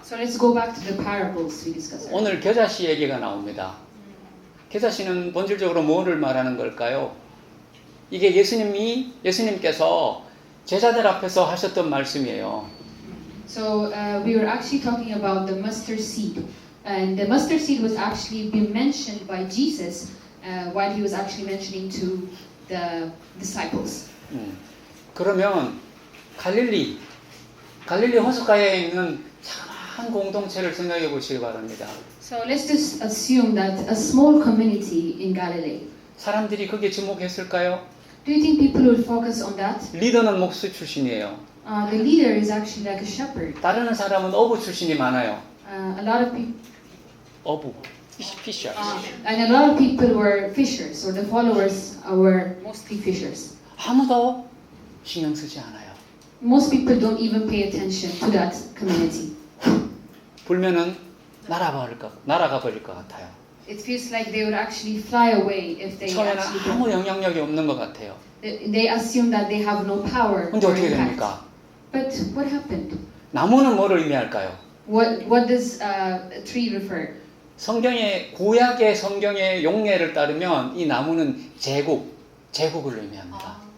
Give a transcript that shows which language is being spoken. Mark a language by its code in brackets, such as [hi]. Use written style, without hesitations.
[en] So let's go back to the parables we discussed. [ko] 오늘 겨자씨 얘기가 나옵니다. 겨자씨는 본질적으로 뭐를 말하는 걸까요? 이게 예수님께서 제자들 앞에서 하셨던 말씀이에요. [en] So we were actually talking about the mustard seed, and the mustard seed was actually being mentioned by Jesus while He was actually mentioning to the disciples. [ko] 그러면 갈릴리 호숫가에 있는 작은 공동체를 생각해 보시기 바랍니다. [en] So let's just assume that a small community in Galilee. [ko] 사람들이 거기에 주목했을까요? [en] Do you think people will focus on that? [ko] 리더는 목수 출신이에요. [en] The leader is actually like a shepherd. [ko] 다른 사람은 어부 출신이 많아요. [en] A lot of people, [ko] 어부, 피셔. [en] and a lot of people were fishers, or the followers were mostly fishers. [ko] 아무도 신경 쓰지 않아요. [en] Most people don't even pay attention to that community. [ko] 불면은 날아가 버릴 것 같아요. [en] It feels like they would actually fly away if they [ko] 처음에는 [en] actually [ko] 아무 [en] don't. [ko] 영향력이 없는 것 같아요. [en] They assume that they have no power [ko] 근데 [en] or [ko] 어떻게 [en] impact. [ko] 됩니까? [en] But what happened? [ko] 나무는 뭐를 의미할까요? [en] What does a tree refer? [ko] 성경의 구약의 성경의 용례를 따르면 이 나무는 제국을 의미합니다.